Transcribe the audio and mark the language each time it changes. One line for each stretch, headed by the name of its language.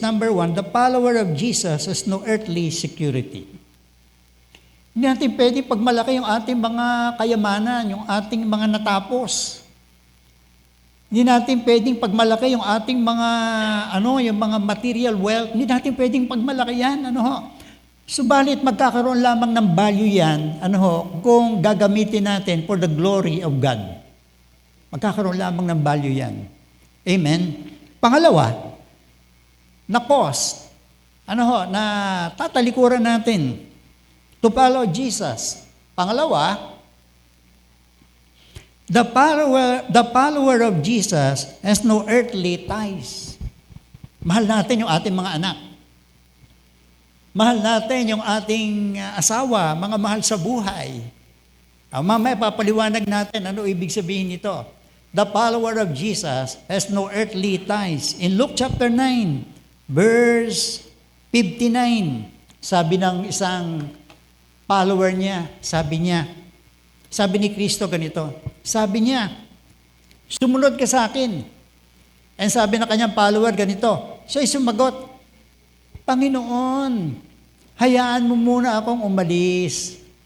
English: Number one, the follower of Jesus has no earthly security.
Filipino: Hindi natin pwede pagmalaki yung ating mga kayamanan, yung ating mga natapos. Hindi natin pwedeng pagmalaki yung ating mga, yung mga material wealth. Hindi natin pwedeng pagmalaki yan, Subalit, magkakaroon lamang ng value yan, kung gagamitin natin
English: for the glory of God.
Filipino: Magkakaroon lamang ng value yan. Amen? Pangalawa, na cost, na tatalikuran natin
English: to follow Jesus. Pangalawa, the follower of Jesus has no earthly ties.
Filipino: Mahal natin yung ating mga anak. Mahal natin yung ating asawa, mga mahal sa buhay. Mamaya papaliwanag natin ano ibig sabihin nito.
English: The follower of Jesus has no earthly ties. In Luke chapter 9, verse 59,
Filipino: sabi ng isang follower niya, sabi ni Kristo ganito, sabi niya, sumunod ka sa akin. And sabi ng kanyang follower ganito, siya sumagot, Panginoon, hayaan mo muna akong umalis.